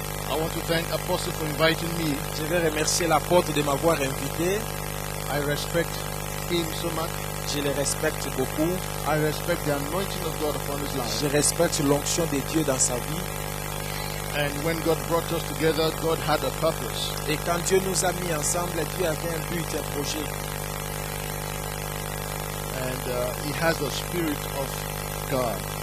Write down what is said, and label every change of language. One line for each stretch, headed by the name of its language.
English: I want to thank Apostle for inviting me.
French: Je vais remercier l'apôtre de m'avoir invité.
English: I respect him so much.
French: Je le respecte beaucoup.
English: I respect the anointing of God upon his life.
French: Je respecte l'onction de Dieu dans sa vie.
English: And when God brought us together, God had a purpose.
French: Et quand Dieu nous a mis ensemble, Dieu avait un but, un projet.
English: And he has the spirit of God.